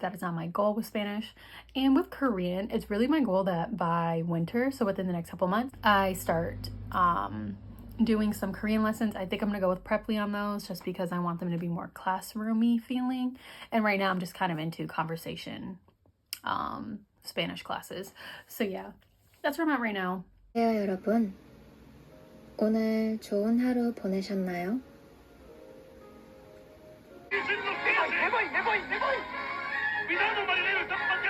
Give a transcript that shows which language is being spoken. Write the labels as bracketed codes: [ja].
[en] That is not my goal with Spanish. And with Korean, it's really my goal that by winter, so within the next couple months, I start doing some Korean lessons. I think I'm gonna go with Preply on those just because I want them to be more classroomy feeling. And right now I'm just kind of into conversation Spanish classes. So yeah, that's where I'm at right now. [ko] 안녕하세요, 여러분. 오늘 좋은 하루 보내셨나요? [es] ¡Me voy! ¡Me voy! ¡Me voy! ¡Cuidado, marinero!